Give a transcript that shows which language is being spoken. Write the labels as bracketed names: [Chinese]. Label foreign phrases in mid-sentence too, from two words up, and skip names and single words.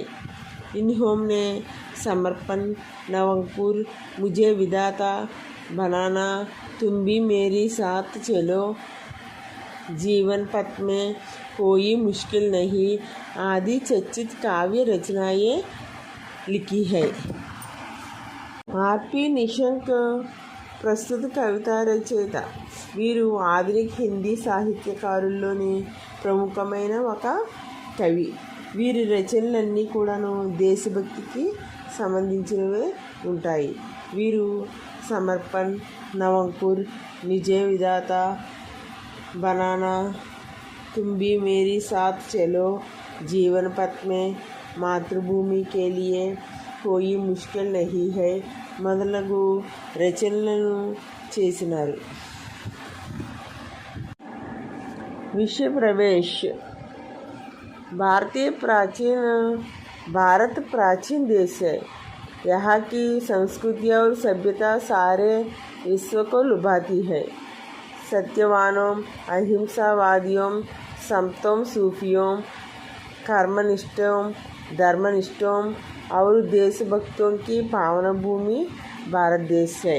[Hindi] इन्होंने समर्पण, नवंकुर, मुझे विधाता बनाना, तुम भी मेरे साथ चलो, जीवन पथ में कोई मुश्किल नहीं आदि चर्चित काव्य रचनाएं लिखी है. [Telugu] ఆర్పి నిశంక్ ప్రస్తుత కవితా రచయిత. వీరు ఆధునిక హిందీ సాహిత్యకారుల్లోని ప్రముఖమైన ఒక కవి. వీరి రచనలన్నీ కూడాను దేశభక్తికి సంబంధించినవే ఉంటాయి. వీరు సమర్పణ్, నవంకుర్, నిజే విధాత, బనానా, तुम भी मेरे साथ चलो, जीवन पथ में मातृभूमि के लिए कोई मुश्किल नहीं है మొదలగు రచనలను చేసినారు. [Hindi] विषय प्रवेश। भारत प्राचीन देश है। यहाँ की संस्कृति और सभ्यता सारे विश्व को लुभाती है। सत्यवानों, अहिंसावादियों, संतों, सूफियों, कर्मनिष्ठों, धर्मनिष्ठों और देशभक्तों की पावन भूमि भारत देश है।